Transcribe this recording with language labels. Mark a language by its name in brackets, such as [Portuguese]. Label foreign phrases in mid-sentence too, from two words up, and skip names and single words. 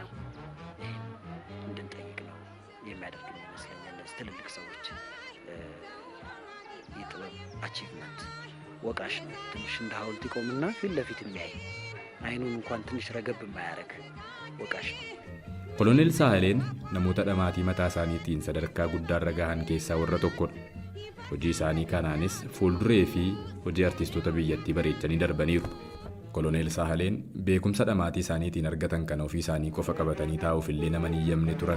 [Amharic] እንድንጠይቅ ነው የሚያደርገን ይመስለኛል እነዚህ ትልልቅ ሰዎች የጥበብ አቺቭመንት ወቃሽ ነው ትንሽ እንደ ሐውልት ይቆምና ፊት ለፊት የሚያይ አይኑን እንኳን ትንሽ ረገብ የማያደርግ ወቃሽ ነው [Oromo] Koloneel Saayileen namoota dhamaatii mataa isaaniitiin sadarkaa guddaarra gahan keessaa warra tokkodha. Hojii isaanii kanaanis fuulduree fi hojii artistoota biyyattii bareechanii darbaniiru. Koloneel Saayileen beekumsa dhamaatii isaaniitiin argatan kan ofii isaanii qofa qabatanii taa'uuf illee nama hin eeyyamne turan.